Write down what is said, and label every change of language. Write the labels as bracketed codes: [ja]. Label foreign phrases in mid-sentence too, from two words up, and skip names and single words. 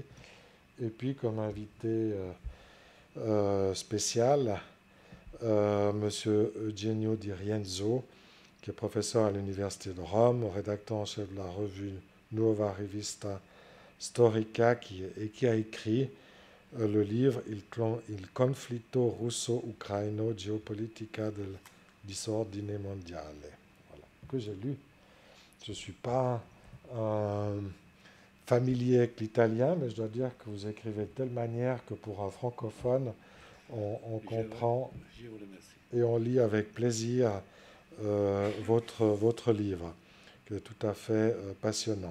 [fr] Et puis comme invité spécial, Monsieur Eugenio Di Rienzo, qui est professeur à l'Université de Rome, rédacteur en chef de la revue Nuova Rivista Storica, et qui a écrit le livre Il conflitto russo-ucraino geopolitica del disordine mondiale, voilà, que j'ai lu. Je ne suis pas familier avec l'italien, mais je dois dire que vous écrivez de telle manière que pour un francophone, on comprend et on lit avec plaisir votre livre, qui est tout à fait passionnant.